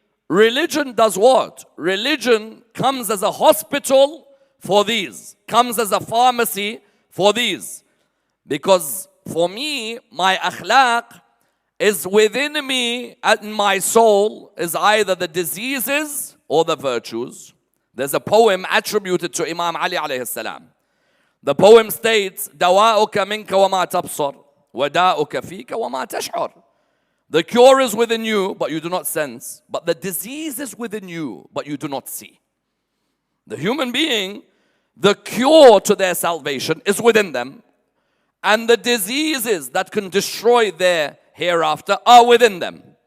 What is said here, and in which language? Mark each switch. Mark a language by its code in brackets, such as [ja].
[en] Religion does what? Religion comes as a hospital for these, comes as a pharmacy for these. Because for me, my akhlaq is within me and my soul is either the diseases or the virtues. There's a poem attributed to Imam Ali alayhi salam. The poem states, [ar] دَوَاؤُكَ مِنْكَ وَمَا تَبْصَرْ وَدَاؤُكَ فِيكَ وَمَا تَشْعُرْ. [en] The cure is within you, but you do not sense. But the disease is within you, but you do not see. The human being, the cure to their salvation is within them. And the diseases that can destroy their hereafter are within them.